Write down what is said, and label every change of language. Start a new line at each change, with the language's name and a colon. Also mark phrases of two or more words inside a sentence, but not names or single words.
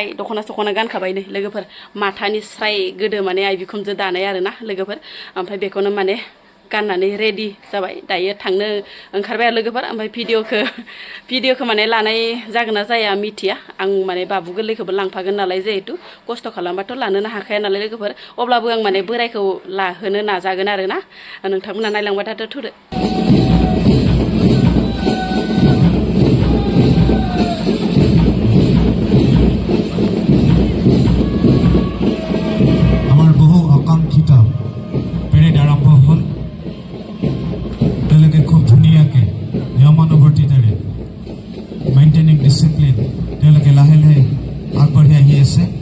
Bodo: दख'ना गानखाबाय नै लोगोफोर माथानि स्राय गोदो माने आइ बिखुनजो दानाय आरोना लोगोफोर ओमफ्राय बेखौनो माने गाननानै रेडि जाबाय दायो थांनो ओंखारबाय आरो लोगोफोर ओमफ्राय भिडिअखौ माने लानाय जागोन ना जाया मिथिया आं माने बाबु गोरलैखौबो लांफागोन नालाय जिहेतु खस्थ' खालामबाथ' लानोनो हाखाया नालाय लोगोफोर अब्लाबो आं माने बोरायखौ लाहोनो नाजागोन आरो ना नोंथांमोना नायलांबाय थुदो
Assamese: আমার বহু আকাঙ্ক্ষিত পেরেড আরম্ভ হল তেওঁলোকে খুব ধুনীয়াকৈ নিয়মানুৱৰ্তিতাৰে
English: maintaining discipline
Assamese: তেওঁলোকে লাহে লাহে আগবাঢ়ি আহি আছে